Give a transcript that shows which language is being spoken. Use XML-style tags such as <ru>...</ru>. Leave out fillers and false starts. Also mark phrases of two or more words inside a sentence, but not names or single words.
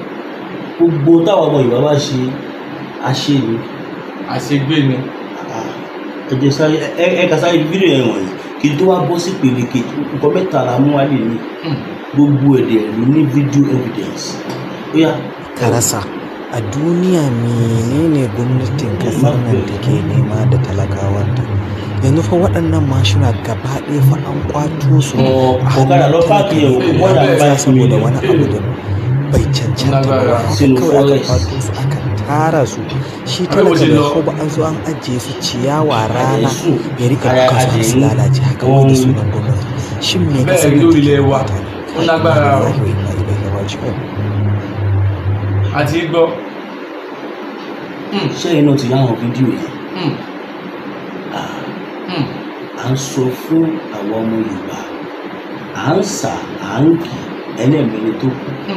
<yo>gbogbo táwọn ọmọ Yorùbá bá ṣe àṣe ni àṣegbé ni ẹjẹ sáré ẹka sáré fídíò yẹn wọ̀nyí kí n tó wá bọ́ sí pèlè kejì nǹkan mẹ́ta la mú wálé ní gbogbo èdè ló ní</yo> <en>video evidence</en> <yo>ó yá.</yo> <ha>Karasa a duniya menene gwamnatin kasar nan take nema da talakawanta yanzu fa waɗannan mashina gaba ɗaya fa an kwato su a hannun talakawa saboda wani abu da bai cancanta ba kawai aka kwato su aka tara su shi talaka bai ko ba an zo an ajiye su ciyawa rana ya rika duka su su lalace haka wai da sunan gwamnati shin me kasar nan take wata</ha> <yo>àti gbọ́ ṣẹ́yìn náà ti láwọn fídíò yìí à ń sọ fún àwọn ọmọ Yorùbá à ń sà à ń kì ẹlẹ́mìíní tó kù</yo>